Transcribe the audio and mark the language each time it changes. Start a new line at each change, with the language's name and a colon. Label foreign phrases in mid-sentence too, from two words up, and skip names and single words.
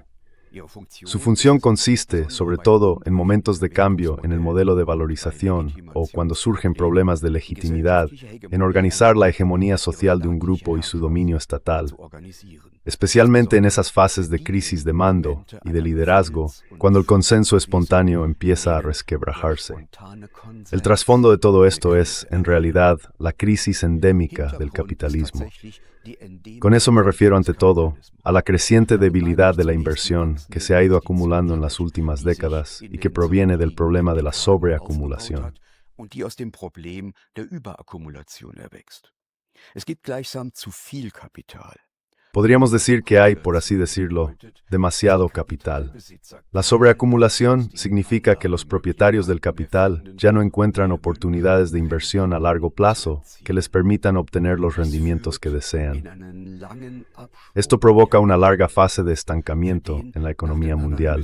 Spanish: Su función consiste, sobre todo, en momentos de cambio en el modelo de valorización o cuando surgen problemas de legitimidad, en organizar la hegemonía social de un grupo y su dominio estatal, especialmente en esas fases de crisis de mando y de liderazgo, cuando el consenso espontáneo empieza a resquebrajarse. El trasfondo de todo esto es, en realidad, la crisis endémica del capitalismo. Con eso me refiero ante todo a la creciente debilidad de la inversión que se ha ido acumulando en las últimas décadas y que proviene del problema de la sobreacumulación.
German: Es gibt gleichsam zu viel Kapital.
Spanish: Podríamos decir que hay, por así decirlo, demasiado capital. La sobreacumulación significa que los propietarios del capital ya no encuentran oportunidades de inversión a largo plazo que les permitan obtener los rendimientos que desean. Esto provoca una larga fase de estancamiento en la economía mundial.